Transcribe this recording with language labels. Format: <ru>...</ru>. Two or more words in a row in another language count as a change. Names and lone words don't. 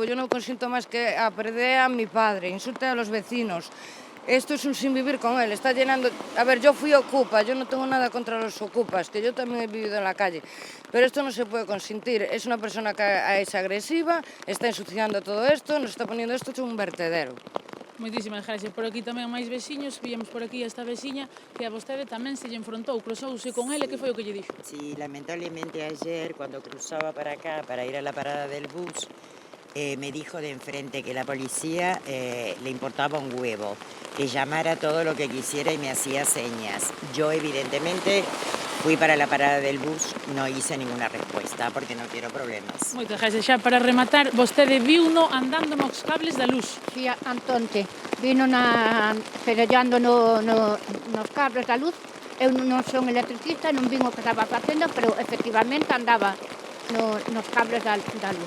<es>Yo no consiento más que perder a mi padre, insulte a los vecinos. Esto es un sin vivir con él, está llenando... A ver, yo fui ocupa, yo no tengo nada contra los ocupas, que yo también he vivido en la calle, pero esto no se puede consentir. Es una persona que es agresiva, está ensuciando todo esto, nos está poniendo esto hecho un vertedero.</es> <gl>Moitísimas gracias. Por aquí tamén máis veciños, víamos por aquí esta veciña que a vostede tamén se lle enfrontou, cruzouse con ele, que foi o que lle dixo?</gl> <es>Sí, lamentablemente ayer cuando cruzaba para acá para ir a la parada del bus, me dijo de enfrente que la policía le importaba un huevo, que llamara todo lo que quisiera y me hacía señas. Yo evidentemente fui para la parada del bus, no hice ninguna respuesta porque no quiero problemas.</es> <gl>Moitas gracias. Xa para rematar, vostede viuno andando nos cables da luz. Fía Antonte, vino pedallando nos cables da luz. Eu non son electricista, non vin o que estaba facendo, pero efectivamente andaba nos cables da luz.</gl>